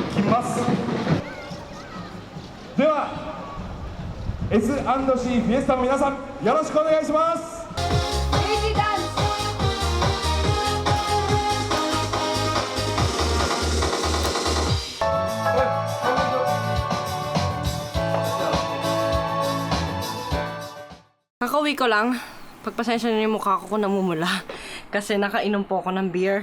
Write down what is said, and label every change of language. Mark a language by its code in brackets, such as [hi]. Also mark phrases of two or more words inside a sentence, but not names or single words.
[ja] ます。では S&C フィエスタの皆さん、よろしくお願いします。 [tl] Kakauwi ko lang. Pagpasensya na yung mukha ko kung namumula. Kasi nakainom po ako ng beer.